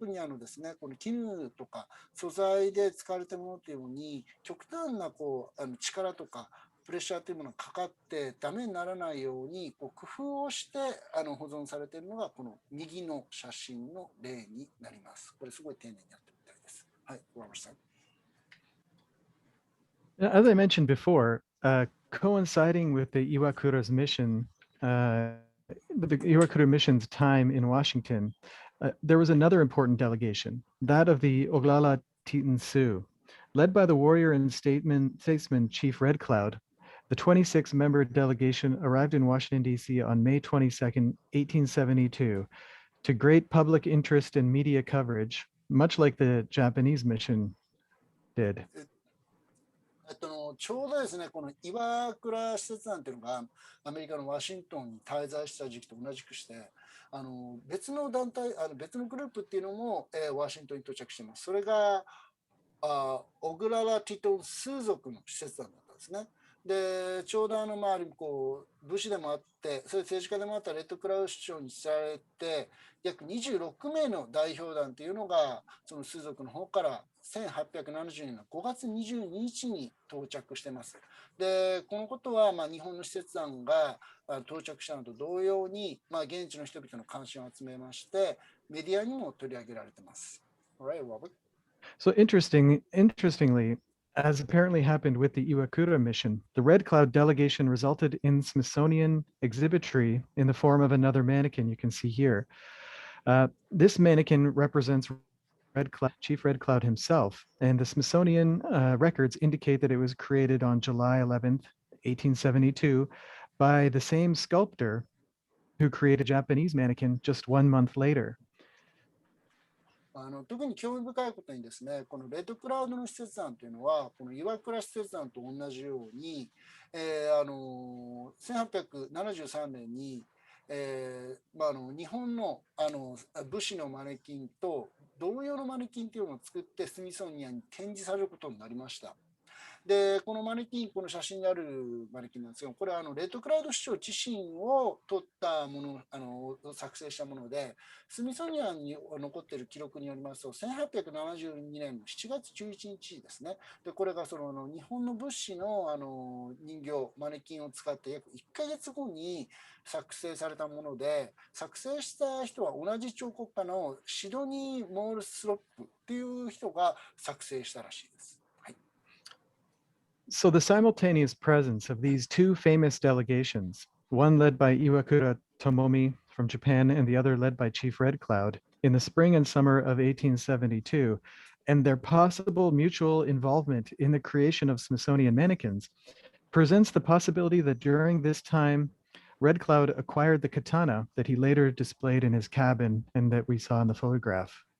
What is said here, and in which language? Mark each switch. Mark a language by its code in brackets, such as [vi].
[ja] 特にですね、この絹とか素材で使われているものというのに、極端な力とかプレッシャーというものがかかってダメにならないように工夫をして保存されているのがこの右の写真の例になります。これすごい丁寧にやってるみたいです。はい、小山さん。 [en] As I mentioned before, coinciding with the Iwakura's mission, the Iwakura mission's time in Washington, there was another important delegation, that of the Oglala Teton Sioux. Led by the warrior and statesman Chief Red Cloud, the 26-member delegation arrived in Washington, D.C. on May 22nd, 1872, to great public interest and media coverage, much like the Japanese mission did. [ja] ちょうどですね、この岩倉使節団というのがアメリカのワシントンに滞在した時期と同じくして、別の団体、別のグループっていうのも、ワシントンに到着しています。それがオグララ・ティトン数族の使節団だったんですね。で、ちょうど周りに武士でもあって、それ政治家でもあったレッドクラウド首長に伝えられて、約26名の代表団というのが、その数族の方から1870年の5月22日に到着しています。で、このことは日本の使節団が到着したのと同様に、現地の人々の関心を集めまして、メディアにも取り上げられています。 [en] Alright, Robert. So interestingly, as apparently happened with the Iwakura mission, the Red Cloud delegation resulted in Smithsonian exhibitry in the form of another mannequin you can see here. This mannequin represents Chief Red Cloud himself, and the Smithsonian records indicate that it was created on July 11th, 1872, by the same sculptor who created a Japanese mannequin just 1 month later. [ja] 特に興味深いことにですね、このレッドクラウドの使節団というのは、この岩倉使節団と同じように、1873年に、日本の武士のマネキンと同様のマネキンというのを作ってスミソニアンに展示されることになりました。で、このマネキン、この写真にあるマネキンなんですが、これはレッドクラウド首長自身を撮ったもの、作成したもので、スミソニアンに残っている記録によりますと、1872年の7月11日ですね。で、これがその日本の武士の人形、マネキンを使って約1ヶ月後に作成されたもので、作成した人は同じ彫刻家のシドニー・モールスロップっていう人が作成したらしいです。 [en] So the simultaneous presence of these two famous delegations one led by Iwakura Tomomi from Japan and the other led by Chief Red Cloud in the spring and summer of 1872, and their possible mutual involvement in the creation of Smithsonian mannequins presents the possibility that during this time, Red Cloud acquired the katana that he later displayed in his cabin and that we saw in the photograph.